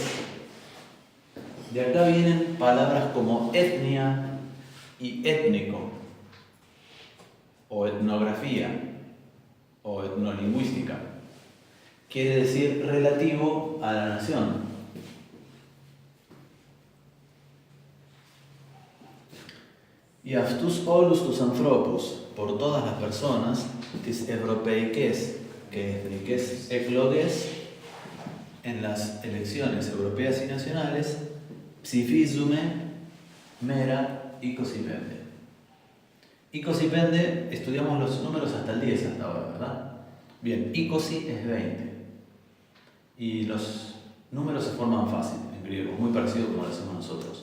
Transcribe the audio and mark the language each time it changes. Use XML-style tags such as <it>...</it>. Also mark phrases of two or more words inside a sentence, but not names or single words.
<es>De acá vienen palabras como etnia y étnico, o etnografía, o etnolingüística. Quiere decir relativo a la nación.</es> <el>Y αυτούς όλους τους ανθρώπους,</el> <es>por todas las personas,</es> <el>τις ευρωπαϊκές και εθνικές εκλογές,</el> <es>en las elecciones europeas y nacionales,</es> <el>ψηφίζουμε μέρα</el> <es>25. 25, estudiamos los números hasta el 10 hasta ahora, ¿verdad? Bien, 20 es 20. Y los números se forman fácil en griego, muy parecido como lo hacemos nosotros.</es>